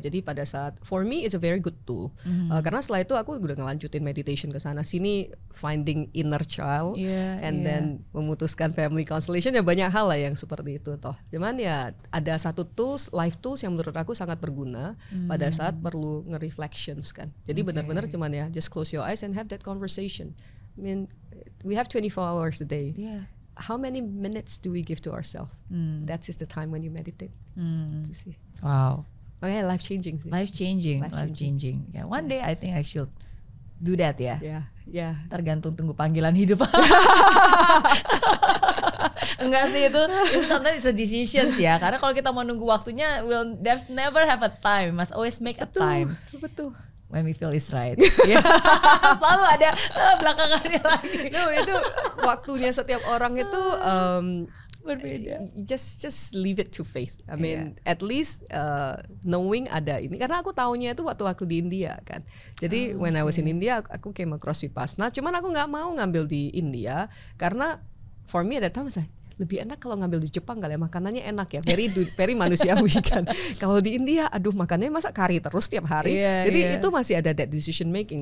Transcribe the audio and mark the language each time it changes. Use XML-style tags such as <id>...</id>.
<id>Jadi pada saat,</id> <en>for me it's a very good tool.</en> <id>Karena setelah itu aku udah ngelanjutin meditation ke sana sini,</id> <en>finding inner child, and then</en> <id>memutuskan family constellation, ya banyak hal lah yang seperti itu toh. Cuman ya ada satu tools, life tools yang menurut aku sangat berguna pada saat perlu nge-reflections kan. Jadi benar-benar cuman ya</id> <en>just close your eyes and have that conversation. I mean we have 24 hours a day. how many minutes do we give to ourselves? That is the time when you meditate.</en> <id>Itu sih.</id> <en>Wow.</en> <id>Makanya</id> <en>life changing</en> <id>sih.</id> <en>Life changing. Yeah, one day I think I should do that ya. Yeah.</en> <id>Tergantung tunggu panggilan hidup. Enggak sih, itu</id> <en>sometimes it's a decisions</en> <id>ya. Karena kalau kita mau nunggu waktunya,</id> <en>there's never have a time. Must always make a time.</en> <id>Betul.</id> <en>When we feel is right.</en> <id>Selalu ada belakangannya lagi. No, itu waktunya setiap orang itu berbeda.</id> <en>Just leave it to faith. I mean, at least knowing</en> <id>ada ini. Karena aku taunya itu waktu aku di India kan.</id> <en>Jadi when I was in India, aku came across Vipassana.</en> <id>Cuman aku nggak mau ngambil di India karena</id> <en>for me at that time</en> <id>saya lebih enak kalau ngambil di Jepang kali ya, makanannya enak ya, very manusiawi kan. Kalau di India, aduh makannya masa kari terus tiap hari. Jadi itu masih ada</id> <en>that decision making.</en>